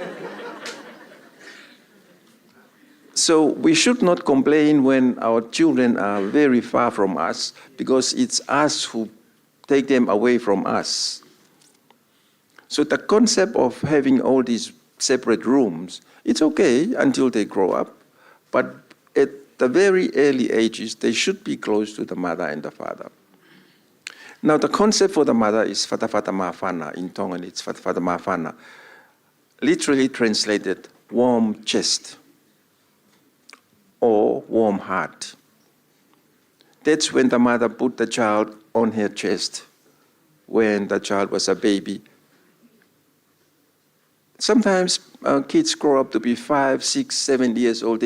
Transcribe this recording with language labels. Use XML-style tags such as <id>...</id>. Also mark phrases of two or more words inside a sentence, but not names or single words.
<en>So we should not complain when our children are very far from us, because it's us who take them away from us. So the concept of having all these separate rooms, it's okay until they grow up, but at the very early ages, they should be close to the mother and the father. Now, the concept for the mother is</en> <to>fatafata mafana.</to> <en>In Tongan, it's</en> <to>fatafata mafana.</to> <en>Literally translated, warm chest or warm heart. That's when the mother put the child on her chest when the child was a baby. Sometimes kids grow up to be 5, 6, 7 years old.</en>